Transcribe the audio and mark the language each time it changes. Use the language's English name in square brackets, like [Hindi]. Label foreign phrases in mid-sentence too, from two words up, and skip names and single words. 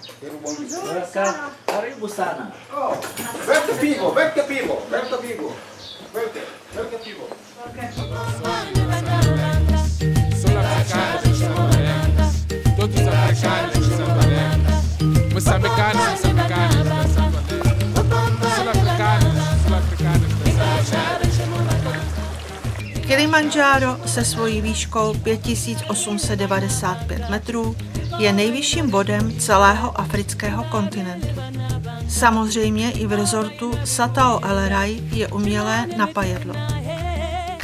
[Swahili] Karibu sana. [English] Welcome people, welcome people, welcome people. Welcome people. [Portuguese] Sul-africanos são baleanos, todos os africanos são baleanos, moçambicanos são baleanos, sul-africanos são baleanos. [Czech] Kilimandžáro se svojí výškou 5895 metrů je nejvyšším bodem celého afrického kontinentu. Samozřejmě i v resortu Satao El Rai je umělé napajedlo.